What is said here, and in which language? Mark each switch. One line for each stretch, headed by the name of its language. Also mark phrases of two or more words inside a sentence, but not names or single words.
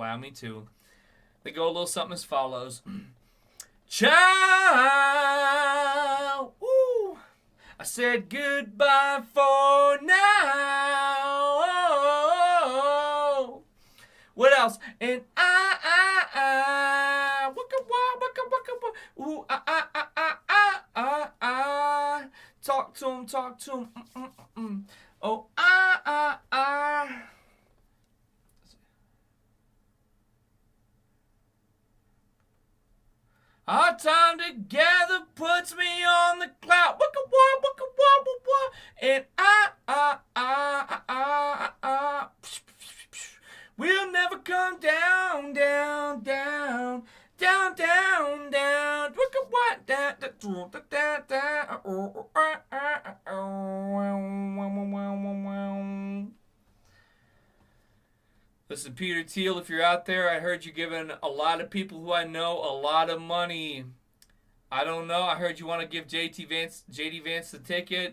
English: Allow me to. They go a little something as follows. Ciao! Woo! I said goodbye for now. What else? And waka waka waka waka. Ooh, talk to him, talk to him. Oh, Our time together puts me on the cloud. Waka waka waka waka waka. And we'll never come down, down, down, down, down, down. Waka waka da da da da da. Listen, Peter Thiel, if you're out there, I heard you giving a lot of people who I know a lot of money. I don't know. I heard you want to give JD Vance the ticket.